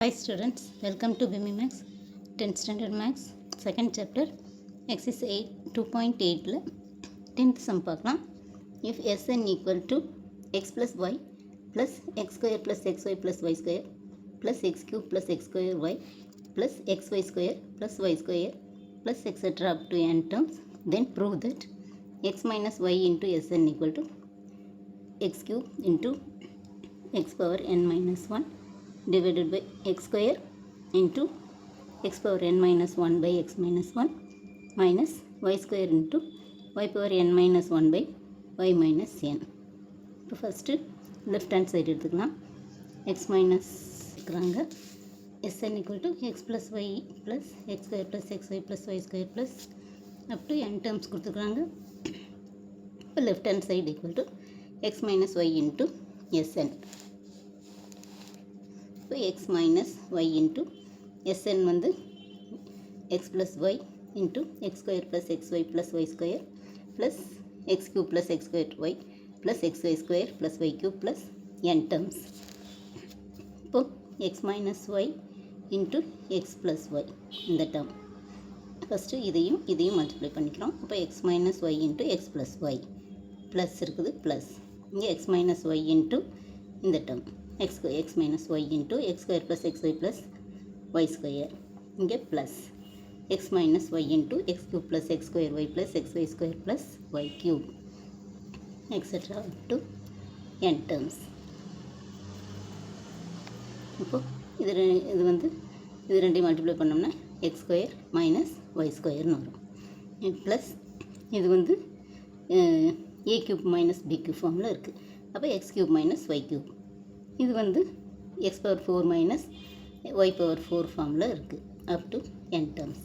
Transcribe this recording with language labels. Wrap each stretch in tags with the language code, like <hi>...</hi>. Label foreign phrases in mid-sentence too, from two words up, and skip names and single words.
<en>Hi students, welcome to BIMI Max 10th Standard Max second chapter exercise 8 2.8 10th sum பார்க்கலாம். If Sn equal to x plus y plus x square plus xy plus y square plus x cube plus x square y plus xy square plus y square plus etc. up to n terms, then prove that x minus y into Sn equal to x cube into x power n minus 1 divided by x square into x power n minus 1 by x minus 1 minus y square into y power n minus 1 by y minus n. இப்போ first left hand side எடுத்துக்கலாம். x மைனஸ் இருக்கிறாங்க. Sn equal to x plus y plus x square plus xy plus y square plus up to n terms கொடுத்துருக்குறாங்க. இப்போ left hand side equal to x minus y into Sn. இப்போ x minus y into Sn வந்து x plus y into x square plus xy plus y square plus x cube plus x square y plus xy square plus y cube plus n terms. இப்போ x minus y into x plus y இந்த term ஃபஸ்ட்டு இதையும் மல்டிப்ளை பண்ணிக்கிறோம். இப்போ x minus y into x plus y ப்ளஸ் இருக்குது ப்ளஸ் இங்கே x minus y into இந்த term x minus y into x square plus xy plus y square இங்கே plus x minus y into x cube plus x square y plus xy square plus y cube etc. up to n terms.</en> <ta>இப்போ இது ரெண்டையும் மல்டிப்ளை பண்ணோம்னா</ta> <en>x square minus y</en> <ta>ஸ்கொயர்னு வரும்.</ta> <en>ப்ளஸ்</en> <ta>இது வந்து</ta> <en>a cube minus b cube ஃபார்மில் இருக்குது. அப்போ x cube மைனஸ் y cube</en> <ta>இது வந்து</ta> <en>x power 4 minus y power 4 ஃபார்மில் இருக்குது up to n terms.</en>